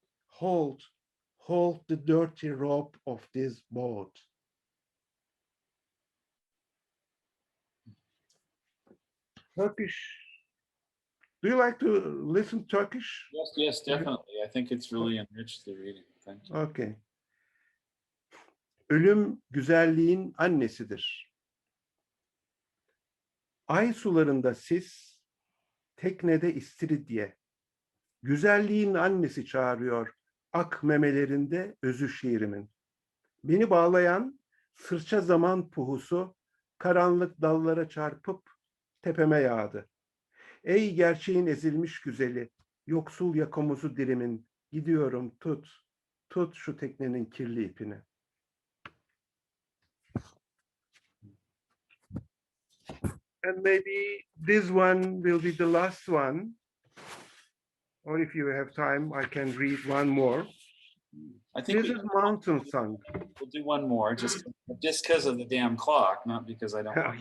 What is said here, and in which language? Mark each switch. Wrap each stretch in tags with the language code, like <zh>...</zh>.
<en>Hold the dirty rope of this boat. Turkish. Do you like to listen Turkish? Yes, yes, definitely. I think it's really enriched the reading. Thank you. Okay.</en> <tr>Ölüm güzelliğin annesidir. Ay sularında sis, teknede istiridye. Güzelliğin annesi çağırıyor ak memelerinde özü şiirimin. Beni bağlayan sırça zaman puhusu karanlık dallara çarpıp tepeme yağdı. Ey gerçeğin ezilmiş güzeli, yoksul yakamozu dirimin, gidiyorum tut şu teknenin kirli ipini.</tr> <en>And maybe this one will be the last one. Or if you have time, I can read one more. I think This is Mountain Song. we'll do one more just because of the damn clock, not because I don't want.</en>